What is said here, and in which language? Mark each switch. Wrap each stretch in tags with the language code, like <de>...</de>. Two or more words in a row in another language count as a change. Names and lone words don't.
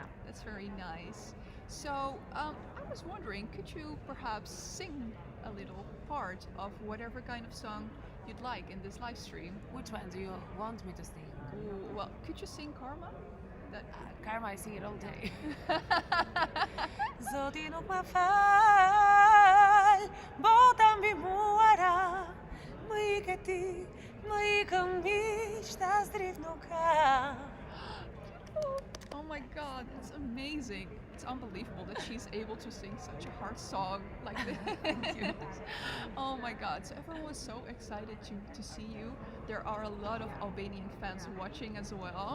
<en>That's very nice. So, I was wondering, could you perhaps sing a little part of whatever kind of song you'd like in this live stream? Which one do you want me to sing? Ooh, well, could you sing Karma? That Karma, I sing it all day.</en> <sq>Zoti nuk ma fal, bota mbi muara, më ikë ti, më ikëm miq, tas dritë nuk ka.</sq> <en>Oh my God, it's amazing. It's unbelievable that she's able to sing such a hard song like this. Oh my God, so everyone was so excited to see you. There are a lot of Albanian fans watching as well.</en>